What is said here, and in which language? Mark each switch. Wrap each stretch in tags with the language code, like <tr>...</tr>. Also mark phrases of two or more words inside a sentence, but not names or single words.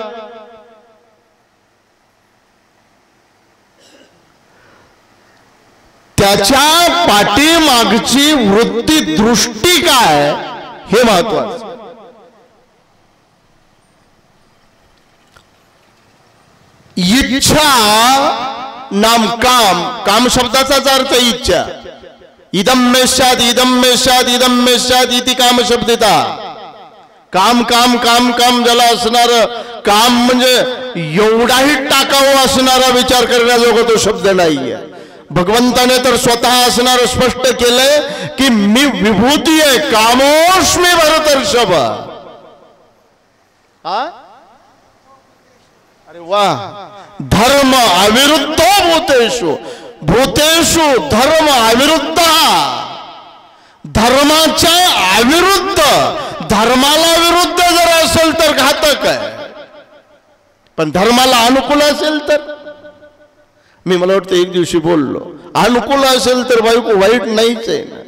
<mr>त्याच्या पाठीमागची वृत्ती दृष्टी काय हे महत्वाचं. इच्छा नाम काम, काम शब्दाचाच अर्थ इच्छा.</mr> <sa>इदम मे स्यात्, इदम मे स्यात्, इदम मे स्यात् इति काम शब्दिता.</sa> <mr>काम काम काम काम ज्याला असणार काम म्हणजे एवढाही टाकावं असणारा विचार करण्याजोगा तो शब्द नाहीये. भगवंताने तर स्वतः असणार स्पष्ट केलंय की मी विभूती आहे,</mr> <sa>कामोस्मी भरतर्षभ.</sa> <mr>अरे वा,</mr> <sa>धर्म अविरुद्धो भूतेषु, भूतेषु धर्म अविरुद्ध.</sa> <mr>धर्माच्या अविरुद्ध, धर्माला विरुद्ध जर असेल तर घातक आहे, पण धर्माला अनुकूल असेल तर मला वाटतं एक दिवशी बोललो, अनुकूल असेल तर बायको वाईट नाहीच आहे ना.</mr>